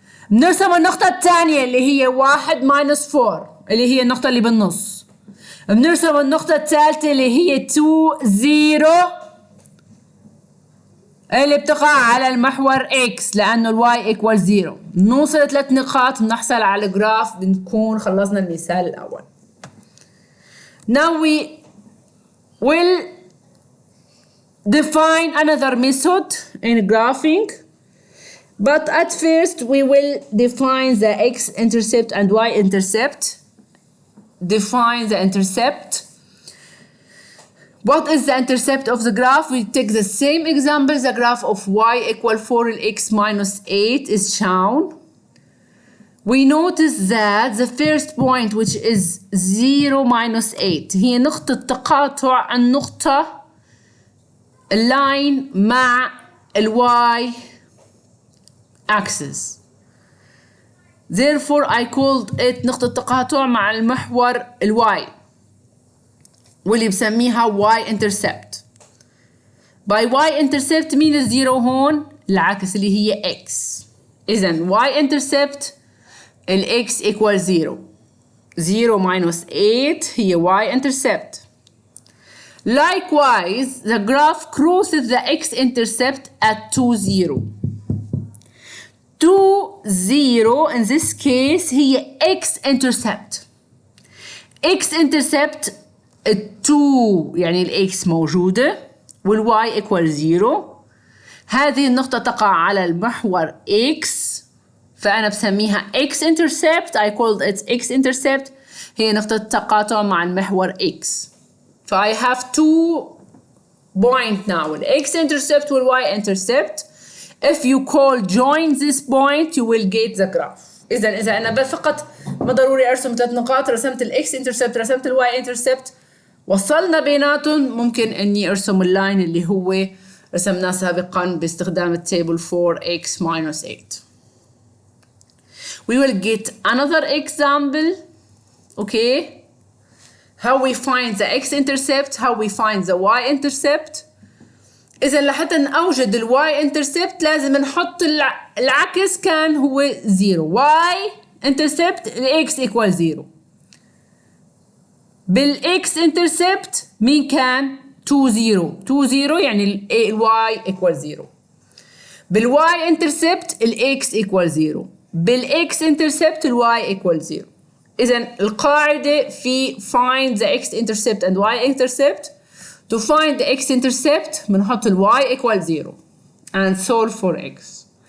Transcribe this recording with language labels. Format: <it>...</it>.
<ar>بنرسم النقطة الثانية اللي هي 1 minus 4 اللي هي النقطة اللي بالنص. بنرسم النقطة الثالثة اللي هي 2 0 اللي بتقع على المحور x لأنه الواي equal 0. نوصل 3 نقاط بنحصل على الجراف بنكون خلصنا المثال الأول.</ar> <en>Now we will define another method in graphing. But at first we will define the x-intercept and y-intercept. Define the intercept. What is the intercept of the graph? We take the same example. The graph of y equal 4 and x minus 8 is shown. We notice that the first point, which is 0 minus 8,</en> <ar>هي نقطة تقاطع النقطة line مع y axis.</ar> <en>Therefore I called it</en> <ar>نقطة تقاطع مع المحور y واللي بسميها y-intercept. by y-intercept مين الزيرو هون؟ العكس اللي هي x. إذن y-intercept ال x equal 0.</ar> <en>0 minus 8 هي y-intercept. Likewise, the graph crosses the x-intercept at 2, 0. 2, 0 in this case هي x-intercept.</en> <ar>x-intercept 2 يعني ال x موجودة وال y equal 0. هذه النقطة تقع على المحور x فأنا بسميها x-intercept.</ar> <en>I called it x-intercept.</en> <ar>هي نقطة تقاطع مع المحور x.</ar> <en>So I have 2 points now, the x-intercept and y-intercept. If you call join this point, you will get the graph.</en> <ar>إذا أنا فقط ما ضروري أرسم 3 نقاط، رسمت ال x-intercept رسمت ال y-intercept وصلنا بيناتهم، ممكن إني أرسم اللاين اللي هو رسمناه سابقا باستخدام التابل 4x minus 8.</ar> <en>We will get another example, okay? How we find the x-intercept, how we find the y-intercept.</en> <ar>إذا لحتى نوجد ال y-intercept لازم نحط العكس كان هو 0. y-intercept ال x equal 0. بال x-intercept مين كان؟ 2 0. 2 0 يعني ال y equal 0. بال y-intercept ال x equal 0. بال x-intercept ال y equal 0. إذن القاعدة في</ar> <en>find the x-intercept and y-intercept. To find the x-intercept</en> <ar>بنحط ال</ar> <en>y equal 0 and solve for x.</en>